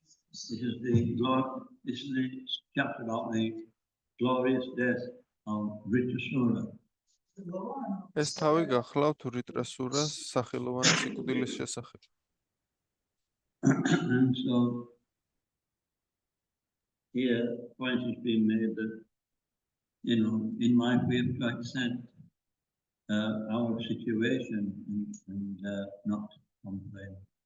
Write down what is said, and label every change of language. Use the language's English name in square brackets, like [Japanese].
[English] This is the chapter about the glorious death of Vritrasura. [Georgian] ეს თავი გახლავთ ვრიდრასურას სახელოვანი სიკვდილის შესახებ. [English] And so here point has been made that, in my way to accept our situation and not complain.